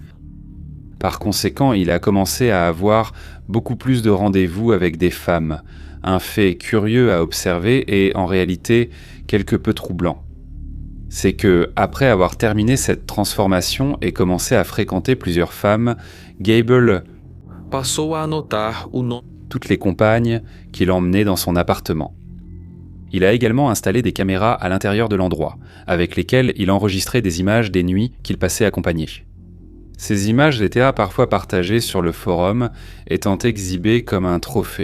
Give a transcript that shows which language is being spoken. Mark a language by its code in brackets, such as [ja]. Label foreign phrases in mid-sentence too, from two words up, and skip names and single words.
[fr] Par conséquent, il a commencé à avoir beaucoup plus de rendez-vous avec des femmes, un fait curieux à observer et en réalité quelque peu troublant. C'est que, après avoir terminé cette transformation et commencé à fréquenter plusieurs femmes, Gable [pt] Passou a anotar o nome. [fr] Toutes les compagnes qu'il emmenait dans son appartement. Il a également installé des caméras à l'intérieur de l'endroit, avec lesquelles il enregistrait des images des nuits qu'il passait accompagné. Ces images étaient parfois partagées sur le forum, étant exhibées comme un trophée.